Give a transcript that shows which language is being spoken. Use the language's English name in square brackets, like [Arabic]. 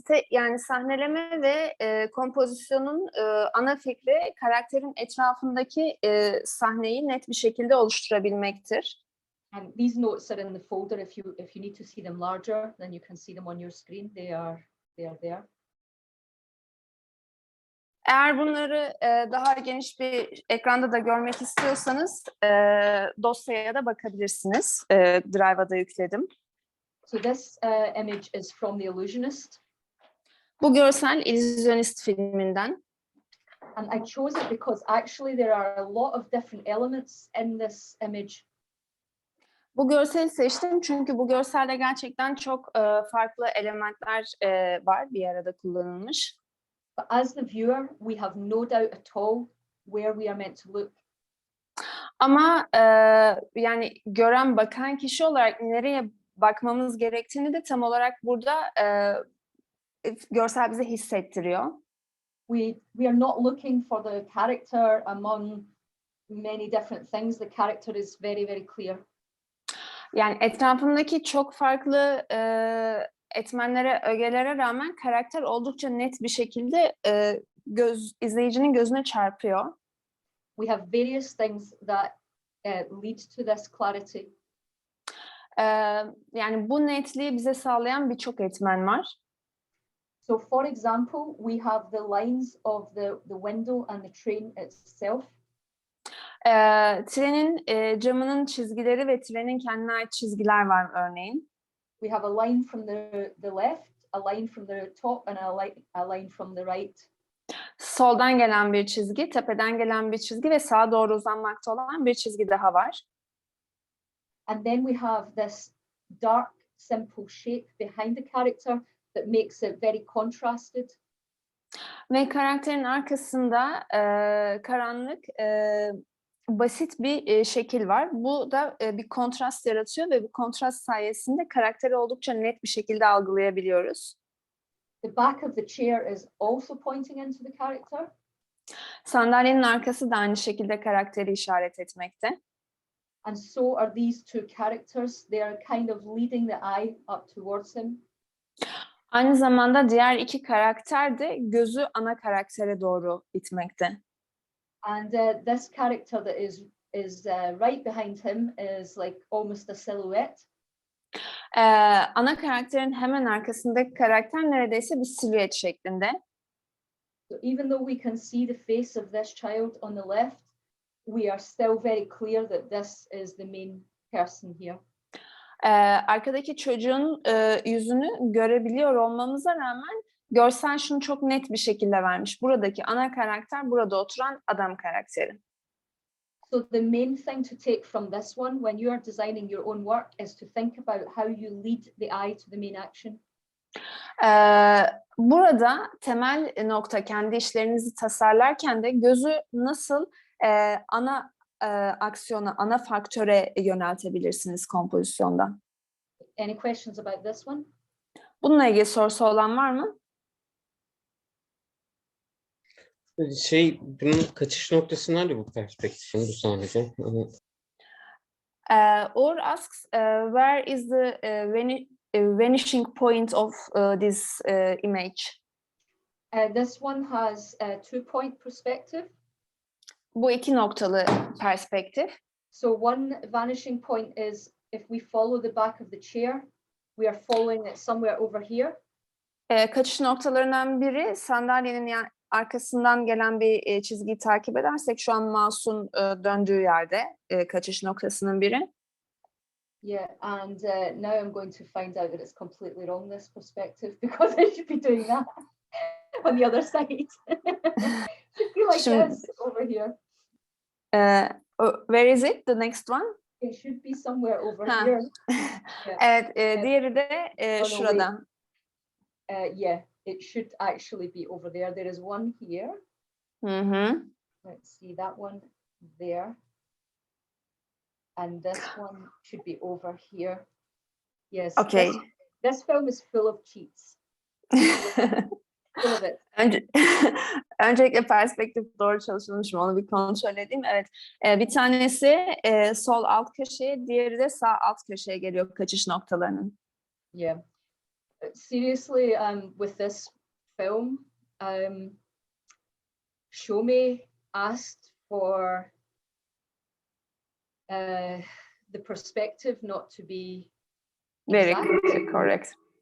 [Turkish] Yani sahneleme ve kompozisyonun ana fikri karakterin etrafındaki sahneyi net bir şekilde oluşturabilmektir. [English] And these notes are in the folder. If you need to see them larger, then you can see them on your screen. They are there. [Turkish] Eğer bunları daha geniş bir ekranda da görmek istiyorsanız dosyaya da bakabilirsiniz. Drive'a da yükledim. [English] So this image is from The Illusionist. [Turkish] Bu görsel Illusionist filminden. [English] And I chose it because actually there are a lot of different elements in this image. [Turkish] Bu görseli seçtim çünkü bu görselde gerçekten çok farklı elementler var, bir arada kullanılmış. [English] But as the viewer, we have no doubt at all where we are meant to look. [Turkish] Ama yani gören, bakan kişi olarak nereye bakmamız gerektiğini de tam olarak burada görsel bize hissettiriyor. [English] We are not looking for the character among many different things. The character is very, very clear. [Turkish] Yani etrafındaki çok farklı etmenlere, ögelere rağmen karakter oldukça net bir şekilde izleyicinin gözüne çarpıyor. [English] We have various things that lead to this clarity. [Turkish] Yani bu netliği bize sağlayan birçok etmen var. [English] So for example, we have the lines of the window and the train itself. [Turkish] Trenin camının çizgileri ve trenin kendine ait çizgiler var örneğin. [English] We have a line from the left, a line from the top, and a line from the right. [Turkish] Soldan gelen bir çizgi, tepeden gelen bir çizgi ve sağa doğru uzanmakta olan bir çizgi daha var. [English] And then we have this dark, simple shape behind the character that makes it very contrasted. [Turkish] Ve karakterin arkasında karanlık, basit bir şekil var. Bu da bir kontrast yaratıyor ve bu kontrast sayesinde karakteri oldukça net bir şekilde algılayabiliyoruz. [English] The back of the chair is also pointing into the character. [Turkish] Sandalyenin arkası da aynı şekilde karakteri işaret etmekte. [English] And so are these two characters. They are kind of leading the eye up towards him. [Turkish] Aynı zamanda diğer iki karakter de gözü ana karaktere doğru itmekte. [English] And this character that is right behind him is like almost a silhouette. [Turkish] Ana karakterin hemen arkasındaki karakter neredeyse bir silüet şeklinde. [English] So even though we can see the face of this child on the left, we are still very clear that this is the main person here. [Turkish] Arkadaki çocuğun yüzünü görebiliyor olmamıza rağmen görsel şunu çok net bir şekilde vermiş. Buradaki ana karakter burada oturan adam karakteri. [English] So the main thing to take from this one when you are designing your own work is to think about how you lead the eye to the main action. [Turkish] Burada temel nokta kendi işlerinizi tasarlarken de gözü nasıl ana aksiyona, ana faktöre yöneltebilirsiniz kompozisyonda. [English] Any questions about this one? [Turkish] Bununla ilgili sorusu olan var mı? Bunun kaçış noktası nerede bu perspektifin, bu sahnede? [English] Uğur asks, where is the vanishing point of this image? This one has a 2-point perspective. [Turkish] Bu iki noktalı perspektif. [English] So one vanishing point is if we follow the back of the chair, we are following it somewhere over here. [Turkish] Kaçış noktalarından biri sandalyenin arkasından gelen bir çizgiyi takip edersek şu an mouse'un döndüğü yerde kaçış noktasının biri. [English] Yeah, and now I'm going to find out that it's completely wrong, this perspective, because I should be doing that on the other side. Should be like this over here. Where is it? The next one? It should be somewhere over here. [Turkish] Yeah. Evet, diğeri de şurada. [English] Yeah, it should actually be over there. There is one here. Hı-hı. Let's see that one there. And this one should be over here. Yes. Okay. This film is full of cheats. Full of it. [Turkish] Öncelikle perspektif doğru çalışılmış mı onu bir kontrol edeyim. Evet. Bir tanesi sol alt köşeye, diğeri de sağ alt köşeye geliyor kaçış noktalarının. [English] Yeah. Seriously, with this film, Shomi asked for the perspective not to be Very exact. correct.